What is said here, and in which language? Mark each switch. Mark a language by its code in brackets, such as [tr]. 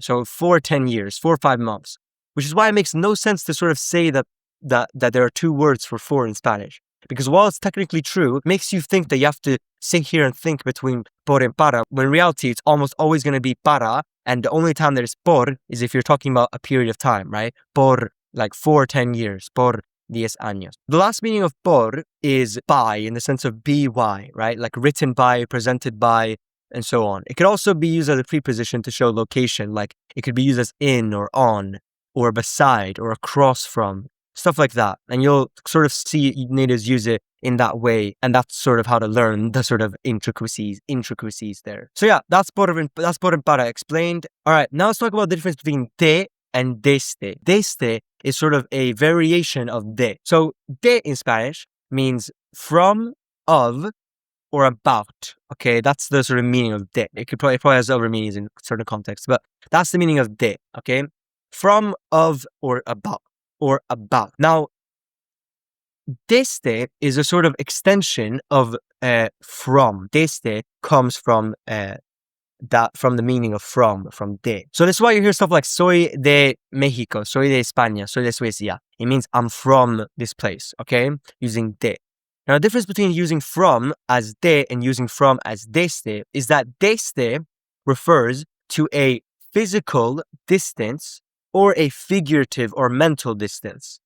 [en] So for 10 years, 4 or 5 months, which is why it makes no sense to sort of say that there are 2 words for in Spanish. Because while it's technically true, it makes you think that you have to sit here and think between por and para, when in reality, it's almost always going to be para, and the only time there's por is if you're talking about a period of time, right? Por, like for 10 years, [es] por 10 años. [en] The last meaning of por is by, in the sense of by, right? Like written by, presented by, and so on. It could also be used as a preposition to show location, like it could be used as in or on, or beside, or across from. Stuff like that. And you'll sort of see natives use it in that way. And that's sort of how to learn the sort of intricacies there. So yeah, that's por and para explained. All right, now let's talk about the difference between de and desde. Desde is sort of a variation of de. So de in Spanish means from, of, or about. Okay, that's the sort of meaning of de. It probably has other meanings in certain contexts, but that's the meaning of de. Okay, from, of, or about. Now, desde is a sort of extension of from. Desde comes from from the meaning of from de. So that's why you hear stuff like [es] soy de México, soy de España, soy de Suecia. [en] It means I'm from this place, okay? Using de. Now, the difference between using from as de and using from as desde is that desde refers to a physical distance or a figurative or mental distance.